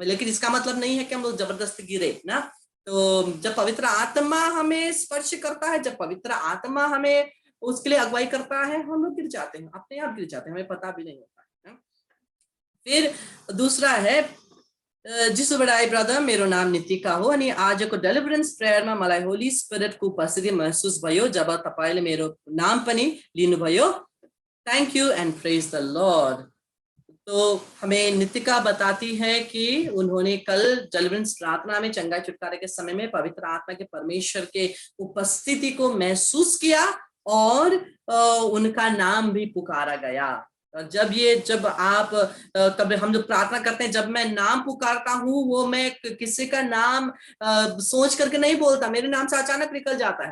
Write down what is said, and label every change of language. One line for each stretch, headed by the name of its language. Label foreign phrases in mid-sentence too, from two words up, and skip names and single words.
Hindi: लेकिन इसका मतलब नहीं है कि हम लोग जबरदस्ती गिरे ना. तो जब पवित्र आत्मा हमें स्पर्श करता है, जब पवित्र आत्मा हमें उसके लिए अगुवाई करता है, हम लोग गिर जाते हैं, अपने आप गिर जाते हैं, हमें पता भी नहीं होता है. फिर दूसरा है, जिस बड़ाई
Nepali: ब्रदर मेरो नाम नितिका हो अनि आजको
English: deliverance prayerमा
Nepali: मलाई
English: Holy Spiritको
Nepali: उपस्थिति महसुस भयो जब तपाईले मेरो नाम पनि लिनुभयो.
English: Thank you and praise the Lord.
Hindi: तो हमें नितिका बताती है कि उन्होंने कल डेलिवरेंस प्रार्थना में चंगाई छुटकारे के समय में पवित्र आत्मा के परमेश्वर के उपस्थिति को महसूस किया और उनका नाम भी पुकारा गया. जब आप कभी हम जो प्रार्थना करते हैं, जब मैं नाम पुकारता हूँ, वो मैं किसी का नाम सोच करके नहीं बोलता, मेरे नाम से अचानक निकल जाता है.